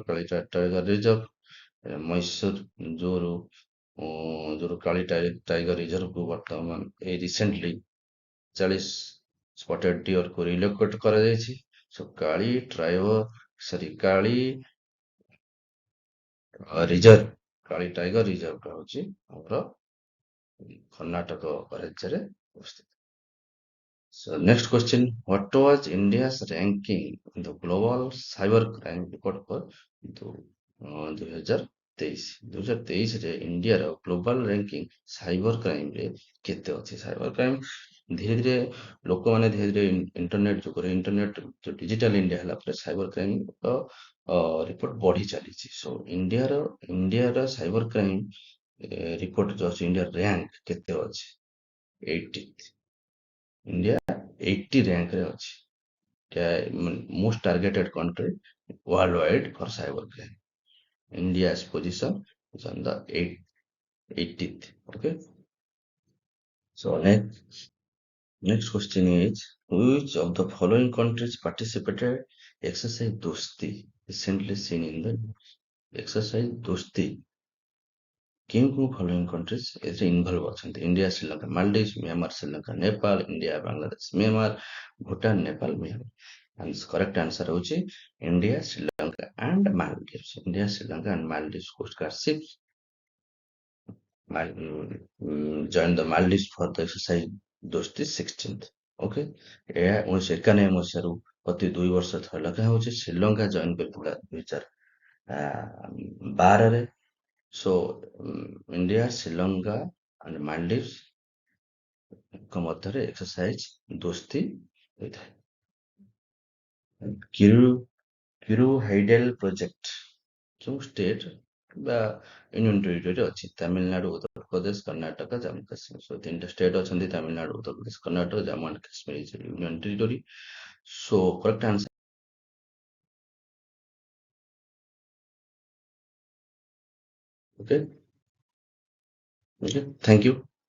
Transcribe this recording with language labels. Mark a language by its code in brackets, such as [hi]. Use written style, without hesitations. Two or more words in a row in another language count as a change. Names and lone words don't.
[or] କାଳି ଟାଇଗର ରିଜର୍ଭ ମହୀଶୂର ଯୋଉ କାଳି ଟାଇଗର ରିଜର୍ଭକୁ ବର୍ତ୍ତମାନ ଏଇ [en] recently 40 spotted [or] ଡିଅରକୁ ରିଲୋକେଟ କରାଯାଇଛି। ସୋ କାଳି ଟାଇଗର ରିଜର୍ଭ ହଉଛି ଆମର କର୍ଣ୍ଣାଟକ ରାଜ୍ୟରେ ଅବସ୍ଥିତ। [en] So next question, what was India's ranking in the global cyber crime report for 2023 [or] ରେ ଇଣ୍ଡିଆର ଗ୍ଲୋବାଲ ରାଙ୍କିଂ ସାଇବର କ୍ରାଇମ ରେ କେତେ ଅଛି? [en] cyber crime [or] ଧୀରେ ଧୀରେ ଲୋକମାନେ ଇଣ୍ଟରନେଟ ଯୁଗରେ, [en] internet digital India [or] ହେଲା ପରେ [en] cyber crime report [or] ବଢି ଚାଲିଛି। ସୋ ଇଣ୍ଡିଆର [en] cyber crime report [or] ଯୋଉ ଅଛି, ଇଣ୍ଡିଆର ରାଙ୍କ କେତେ ଅଛି? 80th। ଇଣ୍ଡିଆ 80 ରାଙ୍କରେ ଅଛି। [en] most targeted country world wide for cyber crime. India's position is on the 80th. Okay. So next question is, which of the following countries participated exercise Dosti recently seen in the news? [or] Exercise Dosti କେଉଁ [en] following countries [or] ଏଥିରେ ଇନଭଲ୍ଭ ଅଛନ୍ତି? ଇଣ୍ଡିଆ, ଶ୍ରୀଲଙ୍କା, ମାଲଡିଭ୍ସ, ମିଆଁମାର, ଶ୍ରୀଲଙ୍କା, ନେପାଳ, ଇଣ୍ଡିଆ, ବାଂଲାଦେଶ, ମିଆଁମାର, ଭୁଟାନ, ନେପାଳ, ମିଆଁମାର। [en] correct answer [or] ହଉଛି ଇଣ୍ଡିଆ, ଶ୍ରୀଲଙ୍କା ଆଣ୍ଡ ମାଲଡିଭ୍ସ। [en] India, Sri Lanka and Maldives coast guard ships joined the Maldives for the exercise Dosti 16th. [or] Okay, ଏହା 1991 ମସିହାରୁ ପ୍ରତି 2 ବର୍ଷ ଥରେ ଲେଖା ହଉଛି। ଶ୍ରୀଲଙ୍କା ଜଏନ କରିଥିଲା 2012ରେ। So India, Sri Lanka and Maldives ଙ୍କ ମଧ୍ୟରେ ଏକ୍ସରସାଇଜ ଦୋସ୍ତି ହୋଇଥାଏ। ୟୁରୋ ହାଇଡେଲ୍ ପ୍ରୋଜେକ୍ଟ ଯେଉଁ ଷ୍ଟେଟ୍ ବା [en] union territory [or] ଅଛି ତାମିଲନାଡୁ, ଉତ୍ତରପ୍ରଦେଶ, କର୍ଣ୍ଣାଟକ, ଜାମ୍ମୁ କାଶ୍ମୀର। ସୋ 3ଟା ଷ୍ଟେଟ୍ ଅଛନ୍ତି ତାମିଲନାଡୁ, ଉତ୍ତରପ୍ରଦେଶ, କର୍ଣ୍ଣାଟକ, [en] Jammu and Kashmir is union territory. so correct answer. Okay, okay, thank you.